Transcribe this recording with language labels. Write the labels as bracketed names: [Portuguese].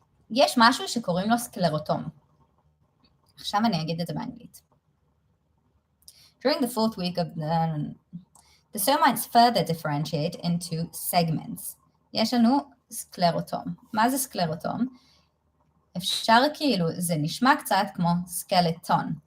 [Hebrew] יש משהו שקוראים לו סקלרוטום. עכשיו אני אגיד את זה באנגלית. [English] During the 4th week of the somites further differentiate into segments. [Hebrew] יש לנו סקלרוטום. מה זה סקלרוטום? אפשר כאילו, זה נשמע קצת כמו סקלטון.